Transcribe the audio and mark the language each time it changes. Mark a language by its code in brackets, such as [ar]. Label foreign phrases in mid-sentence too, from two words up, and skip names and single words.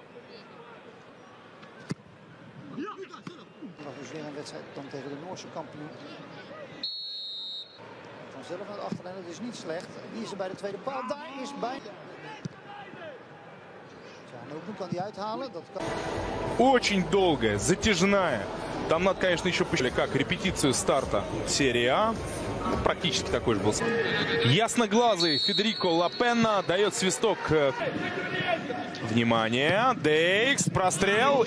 [nl] Er was dus weer een wedstrijd dan tegen de Noorse kampioen. Vanzelf aan het achterlijn, dat is niet slecht. Wie is er bij de tweede paal? Daar is bij. Ну, kan die uithalen. Dat kan. [ru] Очень долгая, затяжная. Там надо, конечно, еще посчитать, как репетицию старта серии А. Ну, практически такой же был. Ясноглазый Федерико Лапенна дает свисток. Внимание. Дейкс, прострел.